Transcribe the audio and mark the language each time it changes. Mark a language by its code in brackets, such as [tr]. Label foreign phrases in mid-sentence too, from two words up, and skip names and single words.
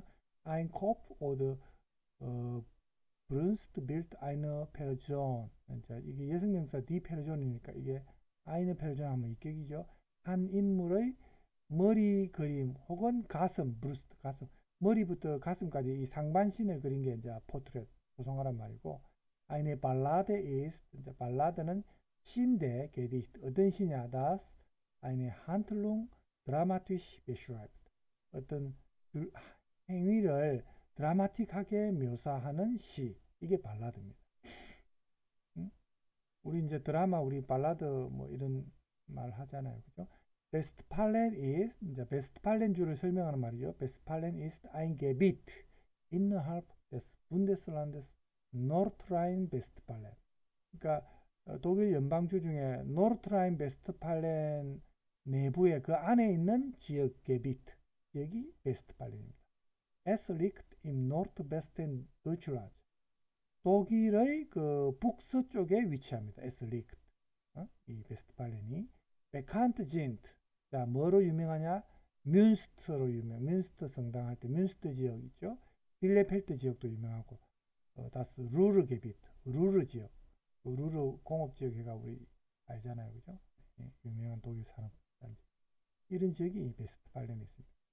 [de] Ein Kopf oder Brunstbild einer Person. [ko] 이게 여성명사 [de] die Person [ko] 이니까 이게 [de] eine Person [ko] 하면 이격이죠. 한 인물의 머리 그림 혹은 가슴, 브루스트 가슴, 머리부터 가슴까지 이 상반신을 그린 게 이제 포트레트, 조성하란 말이고, [de] eine Ballade ist, [ko] 이제 발라드는 시인데, Gedicht, 어떤 시냐, [de] das eine Handlung dramatisch beschreibt. [ko] 어떤 행위를 드라마틱하게 묘사하는 시, 이게 발라드입니다. 우리 이제 드라마, 우리 발라드 뭐 이런 말 하잖아요, 그죠? [de] Westfalen ist, [ko] 이제 Westfalen주를 설명하는 말이죠. [de] Westfalen ist ein Gebiet innerhalb des Bundeslandes Nordrhein-Westfalen. [ko] 그러니까 독일 연방주 중에 Nordrhein-Westfalen 내부에 그 안에 있는 지역 Gebiet, 지역이 Westfalen입니다. [de] Es liegt im Nordwesten Deutschlands. [ko] 독일의 그 북서쪽에 위치합니다. [de] Es liegt. [ko] 이 Westfalen이 [de] bekannt sind. [ko] 자, 뭐로 유명하냐? 뮌스터로 유명. 뮌스터 성당 할 때 뮌스터 지역 있죠? 빌레펠트 지역도 유명하고, [de] das Ruhrgebiet, [ko] 루르 지역, 루르 공업 지역이가 우리 알잖아요, 그죠? 예, 유명한 독일 산업단지. 이런 지역이 베스트팔렌에 있습니다.